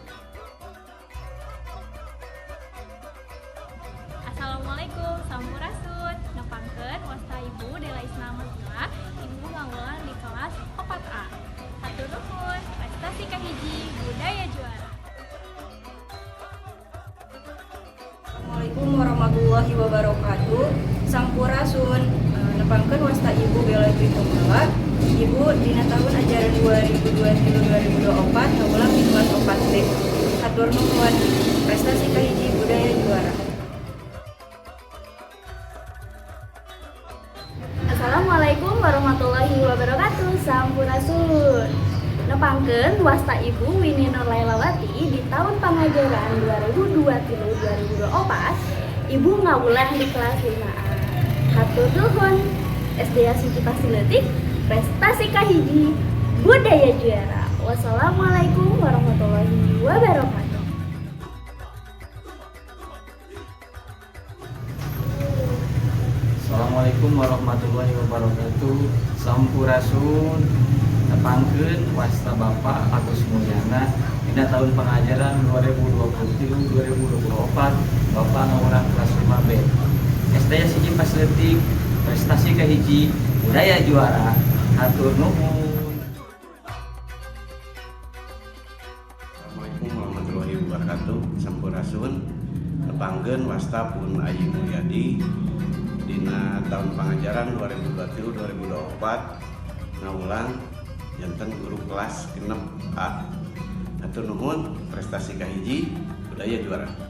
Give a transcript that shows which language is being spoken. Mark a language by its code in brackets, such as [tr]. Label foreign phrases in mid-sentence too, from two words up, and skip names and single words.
[su] Assalamualaikum, sampurasun, nepangkeun wasta Ibu Dela Islamila, Ibu ngaulang di kelas 4A. Hatur nuhun, prestasi kahiji budaya juara. [ar] السلام عليكم ورحمة الله وبركاته. [su] Sampurasun, nepangkeun wasta Ibu Bella Tritumala, Ibu dina tahun ajaran 2023-2024 ngaulang di kelas 4D. Hatur nuhun, prestasi kahiji budaya juara. [ar] السلام عليكم ورحمة الله وبركاته. [su] Sampurasun. Nepangkeun wasta Ibu Winnie Nur Lailawati di tahun pengajaran 2023-2024, Ibu ngaulang di kelas 5A. Hatur nuhun, SD Siti Facility, prestasi kahiji budaya juara. [ar] والسلام عليكم ورحمة الله وبركاته. السلام عليكم ورحمة الله وبركاته. [su] Sampurasun, nepangkeun wasta Bapak Agus Mulyana dina tahun pengajaran 2023-2024, Bapak ngaulang kelas 5B. SD Siti Facility, prestasi kahiji budaya juara. Hatur nuhun. [ar] السلام عليكم ورحمة الله وبركاته. [su] Sampurasun, nepangkeun wasta Pun Ayi Mulyadi dina tahun pengajaran 2023-2024 ngaulang janten guru kelas 6A. Hatur nuhun, prestasi kahiji budaya juara.